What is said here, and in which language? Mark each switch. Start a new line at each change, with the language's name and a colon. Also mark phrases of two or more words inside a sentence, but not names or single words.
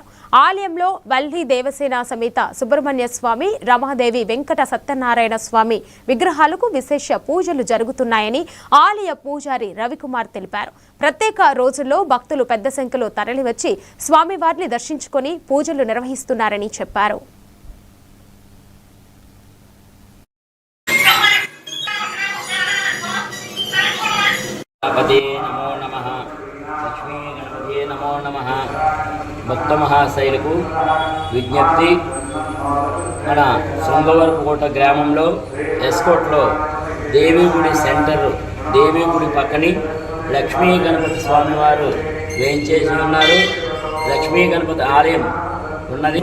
Telugu: ఆలయంలో వల్లి దేవసేన సమేత సుబ్రహ్మణ్య స్వామి, రమాదేవి, వెంకట సత్యనారాయణ స్వామి విగ్రహాలకు విశేష పూజలు జరుగుతున్నాయని ఆలయ పూజారి రవికుమార్ తెలిపారు. ప్రత్యేక రోజుల్లో భక్తులు పెద్ద సంఖ్యలో తరలివచ్చి స్వామివారిని దర్శించుకొని పూజలు నిర్వహిస్తున్నారని చెప్పారు.
Sanskrit: गणपते नमो नमः लक्ष्मी गणपते नमो नमः
Telugu: భక్త మహాశైలకు విజ్ఞప్తి. మన శృంగవరపుకోట గ్రామంలో ఎస్కోట్లో దేవిగుడి సెంటర్, దేవిగుడి పక్కని లక్ష్మీ గణపతి స్వామివారు వేయించేసి ఉన్నారు. లక్ష్మీ గణపతి ఆలయం ఉన్నది.